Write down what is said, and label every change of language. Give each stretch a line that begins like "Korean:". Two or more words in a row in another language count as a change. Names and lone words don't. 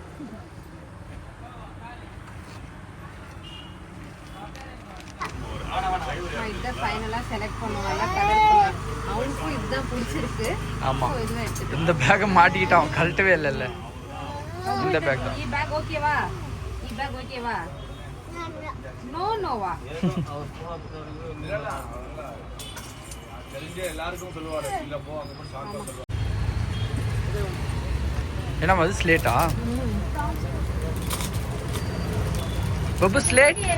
Tamil: இத ஃபைனலா செலக்ட் பண்ணுவாங்க. கலர் அவனுக்கு இதுதான் பிடிச்சிருக்கு. ஆமா, இந்த பேக் மாட்டிக்கிட்டான், கழட்டவே இல்ல. இந்த பேக் தான்.
Kannada: ಈ ಬ್ಯಾಗ್ ಓಕೆವಾ? ಈ ಬ್ಯಾಗ್ ಓಕೆವಾ?
Tamil: நோ நோவா? எல்லாருக்கும் சொல்லுவாரு இல்ல போ அங்க போய் ஷார்ட் சொல்லுவாரு. என்ன அது ஸ்லேட்டா? பப்பு ஸ்லேட்.